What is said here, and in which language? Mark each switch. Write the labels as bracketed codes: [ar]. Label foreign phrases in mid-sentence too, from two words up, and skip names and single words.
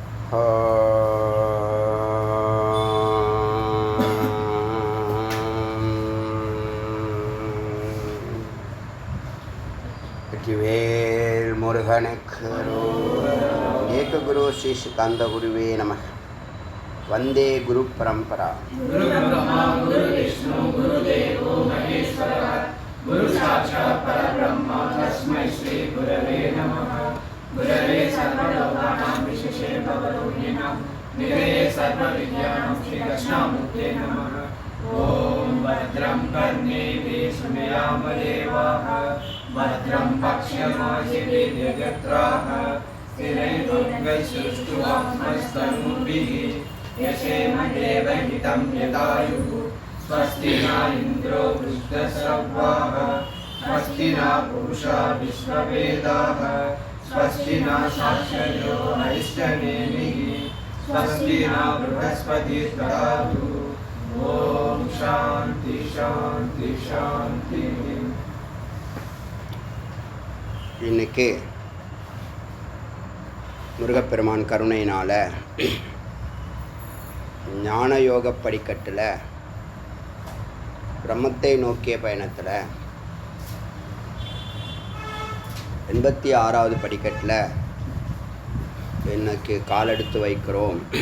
[ta] வெற்றிவேல் முருகனுக்கு [sa] एक गुरु श्री स्कन्द गुरवे नमः. वन्दे गुरु परम्परा. गुरु ब्रह्मा गुरु विष्णु गुरु देवो महेश्वरः गुरु साक्षात् परब्रह्म तस्मै श्री गुरवे नमः. गुरवे सर्वलोकानां भिषजे भवरोगिणाम् निधये सर्वविद्यानां श्री दक्षिणामूर्तये नमः. ॐ भद्रं कर्णेभिः शृणुयाम देवाः भद्रं पश्येमाक्षभिर्यजत्राः स्थिरैरङ्गैस्तुष्टुवांसस्तनूभिः यशेम देवहितं यदायुः. स्वस्ति न इन्द्रो वृद्धश्रवाः स्वस्ति न पूषा विश्ववेदाः स्वस्ति न साक्षयो अरिष्टनेमिः स्वस्ति न बृहस्पतिः ददातु. ओम शांति शांति शांति. [ta] இன்னைக்கு முருகப்பெருமான் கருணையினால் ஞான யோக படிக்கட்டில் பிரம்மத்தை நோக்கிய பயணத்தில் 86வது படிக்கட்டில் இன்னைக்கு காலெடுத்து வைக்கிறோம்.